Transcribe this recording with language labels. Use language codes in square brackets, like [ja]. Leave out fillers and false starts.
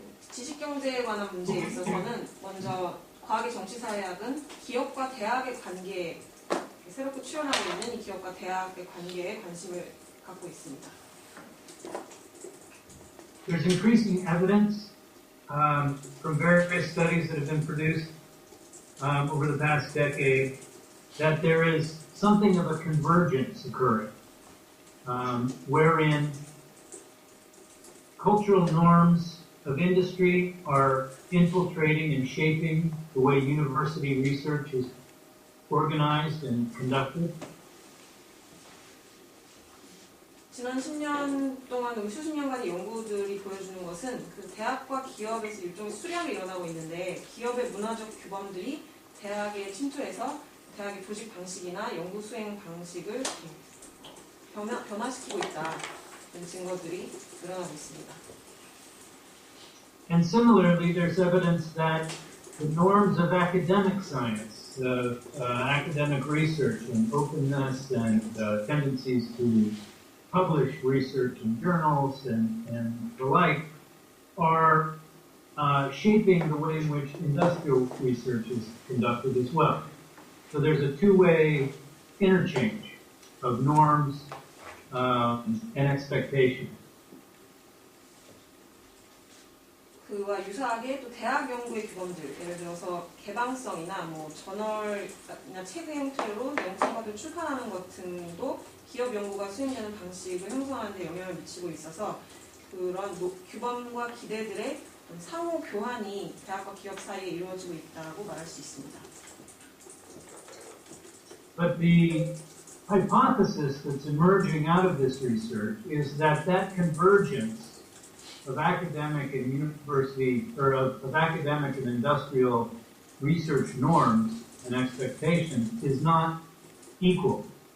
[ko] 지식경제에 관한 문제에 있어서는 먼저 과학의 정치사회학은 기업과 대학의 관계에 새롭게 출현하고 있는 이 기업과 대학의 관계에 관심을 갖고 있습니다. [en] There's increasing evidence from various studies that have been produced over the past decade that there is something of a convergence occurring, wherein cultural norms of industry are infiltrating and shaping the way university research is organized and conducted. [ko] 지난 10년 동안 수십 년간의 연구들이 보여주는 것은 그 대학과 기업에서 일종의 수렴이 일어나고 있는데 기업의 문화적 규범들이 대학에 침투해서 대학의 조직 방식이나 연구 수행 방식을 변화시키고 있다는 증거들이 드러나고 있습니다. [en] And similarly, there's evidence that the norms of academic science, academic research and openness and tendencies to publish research in journals and the like are shaping the way in which industrial research is conducted as well. So there's a two-way interchange of norms and expectations. [ko] 그와 유사하게 또 대학 연구의 규범들, 예를 들어서 개방성이나 뭐 저널이나 책의 형태로 연구서를 출판하는 것 등도 기업 연구가 수행되는 방식을 형성하는 데 영향을 미치고 있어서 그런 규범과 기대들의 상호 교환이 대학과 기업 사이에 이루어지고 있다고 말할 수 있습니다. [en] But the hypothesis that's emerging out of this research is that convergence of academic and university, or of academic and industrial research norms and expectations is not equal.